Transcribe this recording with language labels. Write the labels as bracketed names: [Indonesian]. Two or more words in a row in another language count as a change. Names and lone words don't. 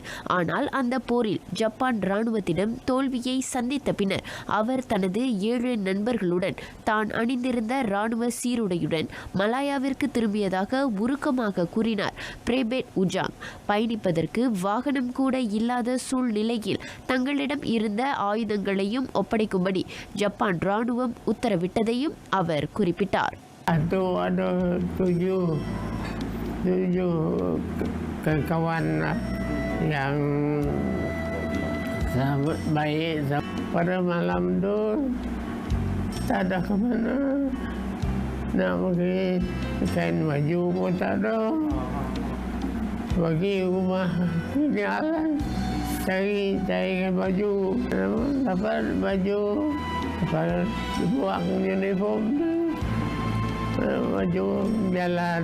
[Tamil] ஆனால் அந்த போரில் ஜப்பான் இராணுவத்திடம் தோல்வியை சந்தித்த பின்னர் அவர் தனது 7 நண்பர்களுடன் தான் அணிந்திருந்த இராணுவ சீருடையுடன் மலாயாவிற்கு திரும்பியதாக உருக்கமாக கூறினார். பிரேபேட் உஜாங் பயணிப்பதற்கு வாகனம் கூட இல்லாத சூழ்நிலையில் தங்களிடம் இருந்த ஆயுதங்களையும் ஒப்படைக்கும்படி ஜப்பான் இராணுவம் உத்தரவிட்டதையும் அவர் குறிப்பிட்டார். [Malay] Ada 7 kawan yang sahabat baik. Pada malam tu tak ada ke mana, nak pergi kain baju pun tak ada, pergi rumah jalan cari kain baju, dapat baju, dapat buang uniform tu, baju jalan.